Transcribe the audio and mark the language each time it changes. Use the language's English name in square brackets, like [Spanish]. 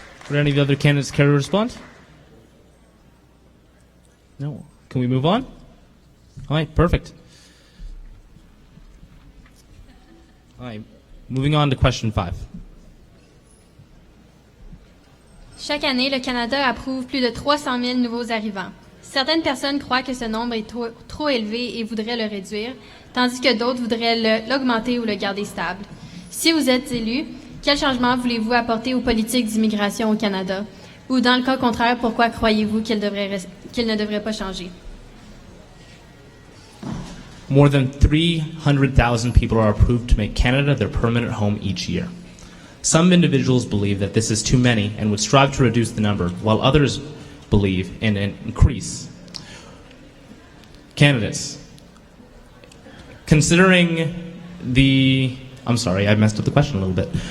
[English] Would any of the other candidates care to respond? No. Can we move on? All right, perfect. All right, moving on to question 5. [French] Chaque année, le Canada approuve plus de 300 000 nouveaux arrivants. Certaines personnes croient que ce nombre est trop élevé et voudraient le réduire, tandis que d'autres voudraient l'augmenter ou le garder stable. Si vous êtes élu, quel changement voulez-vous apporter aux politiques d'immigration au Canada? Ou dans le cas contraire, pourquoi croyez-vous qu'il ne devrait pas changer? [English] More than 300,000 people are approved to make Canada their permanent home each year. Some individuals believe that this is too many and would strive to reduce the number, while others believe in an increase. Candidates, considering I'm sorry, I messed up the question a little bit.